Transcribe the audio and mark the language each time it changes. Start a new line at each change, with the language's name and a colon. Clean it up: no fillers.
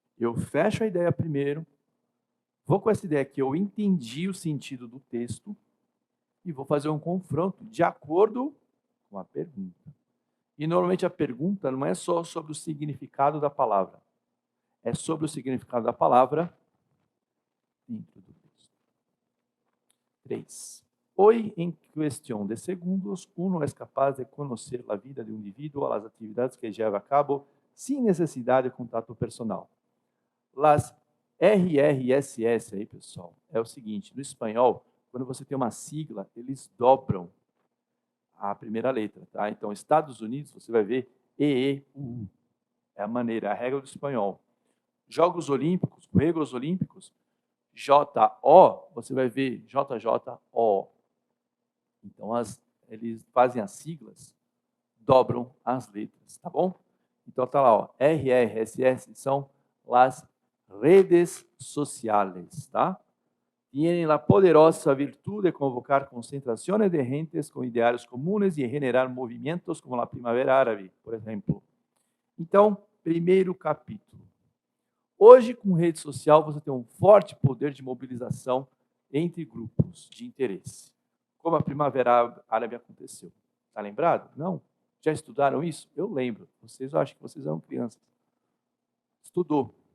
Portuguese: Eu fecho a ideia primeiro, vou com essa ideia que eu entendi o sentido do texto, e vou fazer um confronto de acordo com a pergunta. E normalmente a pergunta não é só sobre o significado da palavra, é sobre o significado da palavra dentro do texto. 3.
Spanish: Hoy, en cuestión de segundos, uno es capaz de conocer la vida de un individuo, las actividades que lleva a cabo, sin necesidad de
Portuguese: contato
Spanish: personal. Las RRSS
Portuguese: aí, pessoal, é o seguinte, no espanhol, quando você tem uma sigla, eles dobram a primeira letra, tá? Então, Estados Unidos, você vai ver EEUU. É a maneira, a regra do espanhol. Jogos Olímpicos, Juegos Olímpicos, JO, você vai ver JJO. Então, eles fazem as siglas, dobram as letras, tá bom? Então, tá lá, ó, RRSS são as
Spanish: redes sociales,
Portuguese: tá?
Spanish: Tienen la poderosa virtud de convocar concentraciones de gentes con ideales comunes y generar movimientos como la Primavera Árabe,
Portuguese: por exemplo. Então, primeiro capítulo. Hoje, com rede social, você tem um forte poder de mobilização entre grupos de interesse, como a Primavera Árabe aconteceu. Está lembrado? Não? Já estudaram isso? Eu lembro. Vocês, eu acho que vocês eram crianças. Estudou.